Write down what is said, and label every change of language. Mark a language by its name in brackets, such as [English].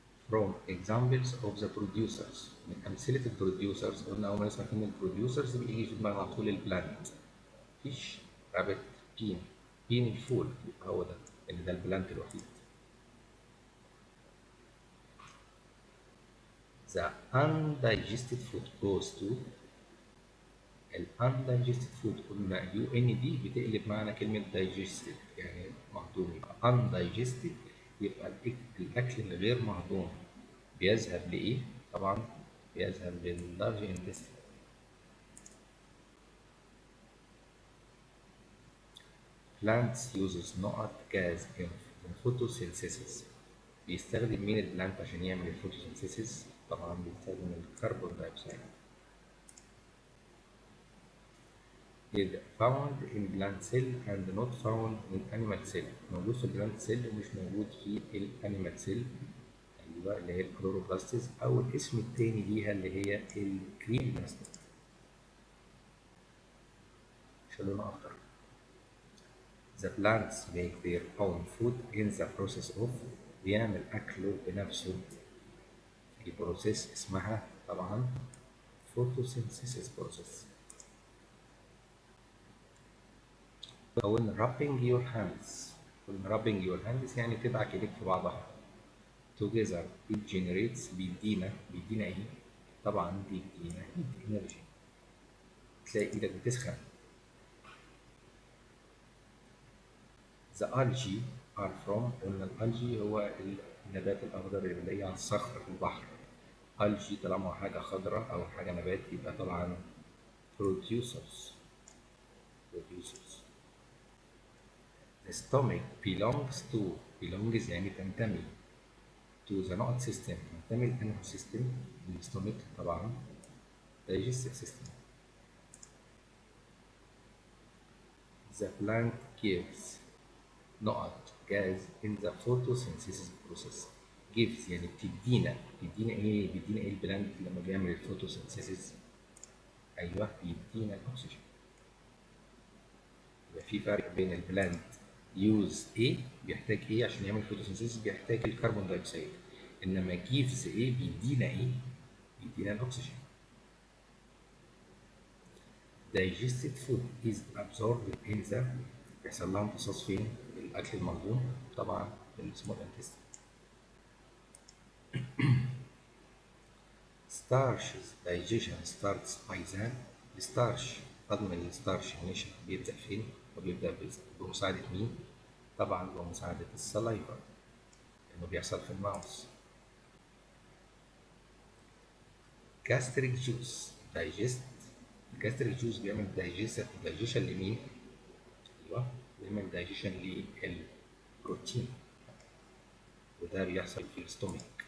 [English] From examples of the producers. [Arabic] من أمثلة البروديوسرز، قلنا أول ما نسمع كلمة البروديوسرز بيجي في دماغنا على طول البلانت. فيش، رابت، بين. بين الفول، هو ده اللي ده البلانت الوحيد. [English] The undigested food goes to. [Arabic] ال undigested food قلنا يو ان دي بتقلب معنى كلمة digested يعني مهضوم، يبقى undigested يبقى الأكل الغير مهضوم بيذهب لإيه؟ طبعا بيذهب لللارج intestine. [English] Plants uses نقط gas in photosynthesis. [Arabic] بيستخدم مين البلانت عشان يعمل الفوتوسينثيسيس؟ طبعا بيستخدم الكربون دايوكسيد. [English] is found in plant cell and not found in animal cell. [Arabic] موجود في البلانت سيل ومش موجود في الانيمال سيل. ايوه اللي هي الكلوروبلاستيز او الاسم التاني ليها اللي هي الكريم بلاستيد. شلون اخضر. [English] The plants make their own food in the process of. [Arabic] بيعمل اكله بنفسه في بروسيس اسمها طبعا photosynthesis process. قلنا [English] rubbing your hands. [Arabic] قلنا [English] rubbing your hands [Arabic] يعني تدعك ايديك في بعضها. [English] together it generates [Arabic] بيدينا ايه؟ طبعا بيدينا [English] heat energy. [Arabic] تلاقي ايدك بتسخن. [English] the algae are from. [Arabic] قلنا الالجي هو النبات الاخضر اللي بنلاقيه على الصخر في البحر. algae طالما حاجه خضراء او حاجه نبات يبقى طبعا producers. [English] The stomach belongs to. belongs [Arabic] يعني تنتمي [English] to the نقط system. [Arabic] تنتمي لأنه system؟ الستومك طبعا digestive system. [English] The plant gives نقط gas in the photosynthesis process. [Arabic] gives يعني بتدينا ايه؟ بيدينا ايه البلانت لما بيعمل الفوتوسينثيسيس؟ ايوه بيدينا الاكسجين. يبقى في فرق بين البلانت يوز ايه بيحتاج ايه عشان يعمل فوتوسينثيسيس؟ بيحتاج الكربون دايوكسيد. انما جيفز ايه؟ بيدينا ايه؟ بيدينا الاكسجين. [English] digested food is absorbed in the. [Arabic] بيحصل لها امتصاص فين؟ الاكل المهضوم طبعا في السمول انتستين. [English] starches digestion starts by the. [Arabic] الستارش هضم الستارش نشا بيبدأ فين؟ وبيبدأ بمساعدة مين؟ طبعا بمساعدة السلايفا لأنه بيحصل في الماوس. [English] gastric juice digest. [Arabic] الجاستريك جوز بيعمل دايجيشن لمين؟ ايوه بيعمل دايجيشن للبروتين وده بيحصل في الاستومك.